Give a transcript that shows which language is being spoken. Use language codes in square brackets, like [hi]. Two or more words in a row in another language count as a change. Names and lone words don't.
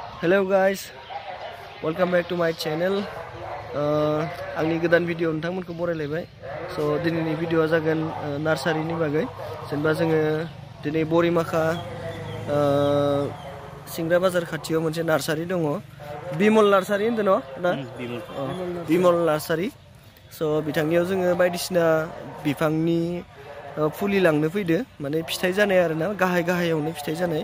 [en] Hello guys, welcome back to my channel. [brx] Angni godan video nोंथांमोनखौ बरायलायबाय. So दिनैनि भिडियोआ जागोन नार्सारिनि बागै. जेनेबा जोङो दिनै बरिमाखा सिंग्रा बाजार खाथियाव मोनसे नार्सारि दङ. बिमल नार्सारि होनदों न' दा? बिमल नार्सारि. So बिथांनियाव जोङो बायदिसिना बिफांनि फुलि लांनो फैदो, माने फिथाइ जानाय आरोना, गाहायावनो फिथाइ जानाय.